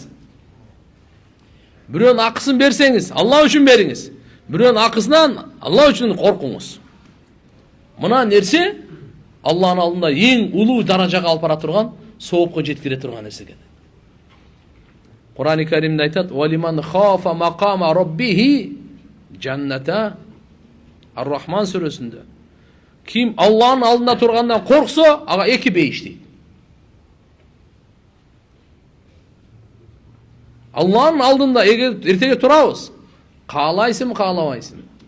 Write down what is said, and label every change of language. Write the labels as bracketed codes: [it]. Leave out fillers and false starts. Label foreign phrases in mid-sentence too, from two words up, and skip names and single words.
[ky] Бирөөнүн акысын берсеңиз, Алла үчүн бериңиз. Бирөөнүн акысынан Алла үчүн коркуңуз. Мына нерсе Алланын алдында эң улуу даражага алып бара турган, соопко жеткире турган нерсе экен. Кур'ан-ы Каримде айтат: [ar] "ولمن خاف مقام ربه جنتان." [ky] Ар-Рахман сүрөсүндө. Ким Алланын алдында тургандан корксо, ага 2 бейиш дейт. Алланын алдында эгер эртеге турабыз, каалайсың, каалабайсың.